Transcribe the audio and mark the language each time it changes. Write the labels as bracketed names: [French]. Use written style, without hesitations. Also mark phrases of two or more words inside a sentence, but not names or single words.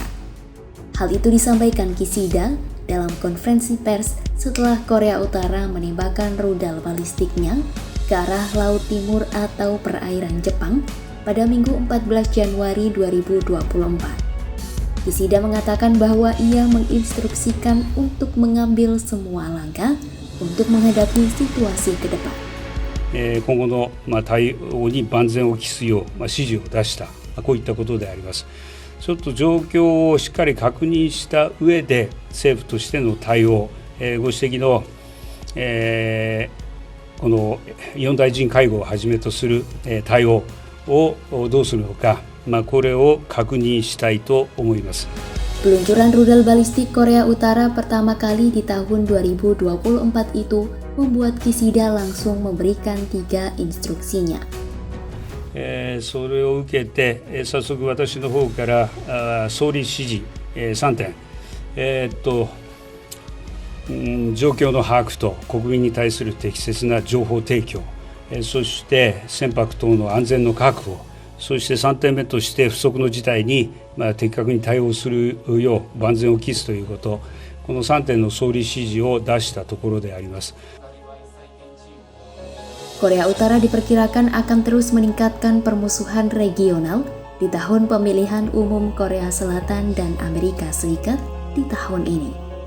[Indonesian] Hal itu disampaikan Kishida dalam konferensi pers setelah Korea Utara menembakkan rudal balistiknya ke arah Laut Timur atau perairan Jepang pada Minggu 14 Januari 2024. Kishida mengatakan bahwa ia menginstruksikan untuk mengambil semua langkah untuk menghadapi situasi ke depan. [Japanese] 今後の対応に万全を期すよう指示を出した、こういったことであります。ちょっと状況をしっかり確認した上で政府としての対応、ご指摘の、この4大臣会合をはじめとする対応をどうするのか、これを確認したいと思います。 [Indonesian] Peluncuran rudal balistik Korea Utara pertama kali di tahun 2024 itu membuat Kishida langsung memberikan 3 instruksinya. [Japanese] それを受けて、早速私の方から総理指示3点、状況の把握と国民に対する適切な情報提供、そして船舶等の安全の確保、そして3点目として不測の事態に的確に対応するよう万全を期すということ、この3点の総理指示を出したところであります。 [Indonesian] Korea Utara diperkirakan akan terus meningkatkan permusuhan regional di tahun pemilihan umum Korea Selatan dan Amerika Serikat di tahun ini.